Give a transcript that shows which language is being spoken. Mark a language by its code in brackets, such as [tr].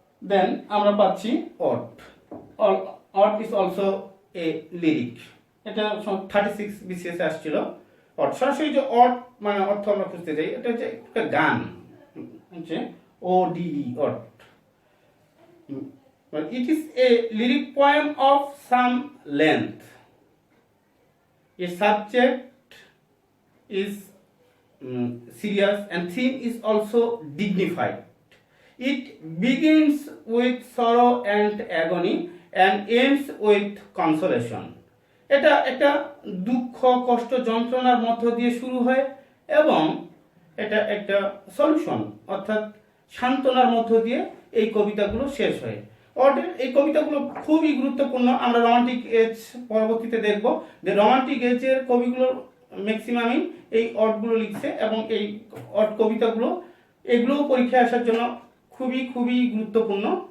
[en] then [bn] আমরা পাচ্ছি [en] Ode. Ode is also a lyric. [bn] এটা 36 BCS আসছিল। অট সরাসরি যে অট মানে অর্থ আমরা খুঁজতে যাই, এটা হচ্ছে একটা গান, হচ্ছে ODE, ought. [en] It is a lyric poem of some length. Its subject is serious and theme is also dignified. It begins with sorrow and agony and ends with consolation. [bn] এটা একটা দুঃখ, কষ্ট, যন্ত্রণার মধ্য দিয়ে শুরু হয় এবং এটা একটা সলিউশন অর্থাৎ সান্ত্বনার মধ্য দিয়ে এই কবিতাগুলো শেষ হয়। অটের এই কবিতাগুলো খুবই গুরুত্বপূর্ণ। আমরা রোমান্টিক এজ পরবর্তীতে দেখব যে রোমান্টিক এজের কবিগুলোর ম্যাক্সিমামই এই অটগুলো লিখছে এবং এই অট কবিতাগুলো এগুলোও পরীক্ষায় আসার জন্য খুবই খুবই গুরুত্বপূর্ণ।